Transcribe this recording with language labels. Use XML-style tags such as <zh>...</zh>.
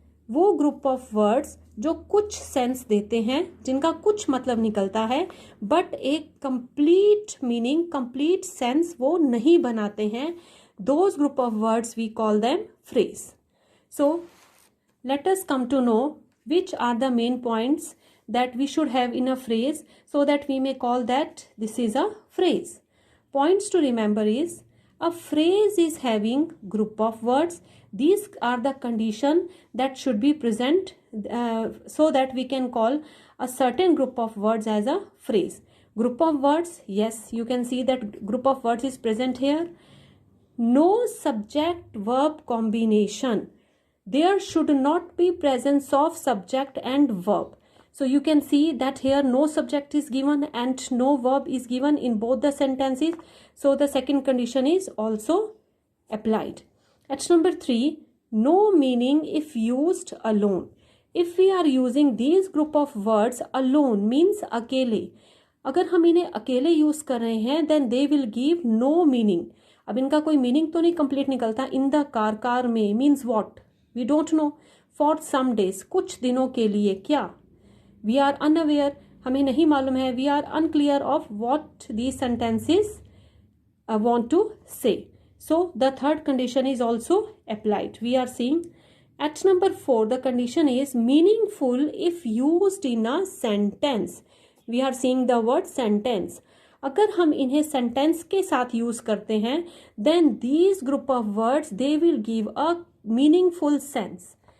<hi>वो group of words जो कुछ सेंस देते हैं, जिनका कुछ मतलब निकलता है, बट एक कंप्लीट मीनिंग, कंप्लीट सेंस वो नहीं बनाते हैं.</hi> <en>Those group of words we call them phrase. So let us come to know which are the main points that we should have in a phrase so that we may call that this is a phrase. Points to remember is a phrase is having group of words. These are the condition that should be present so that we can call a certain group of words as a phrase. Group of words, yes, you can see that group of words is present here. No subject verb combination. There should not be presence of subject and verb. So you can see that here no subject is given and no verb is given in both the sentences. So the second condition is also applied. At number 3, no meaning if used alone. If we are using these group of words alone means</en> <hi>अकेले, अगर हम इन्हें अकेले use कर रहे हैं</hi> <en>then they will give no meaning.</en> <hi>अब इनका कोई मीनिंग तो नहीं कंप्लीट निकलता.</hi> <en>in the car,</en> <hi>कार में means what?</hi> <en>We don't know. For some days,</en> <hi>कुछ दिनों के लिए, क्या?</hi> <en>We are unaware,</en> <hi>हमें नहीं मालूम है.</hi> <en>We are unclear of what these sentences want to say. So the third condition is also applied. We are seeing at number 4, the condition is meaningful if used in a sentence. We are seeing the word sentence.</en> <hi>अगर हम इन्हें sentence के साथ use करते हैं</hi> <en>then these group of words they will give a meaningful sense.</en>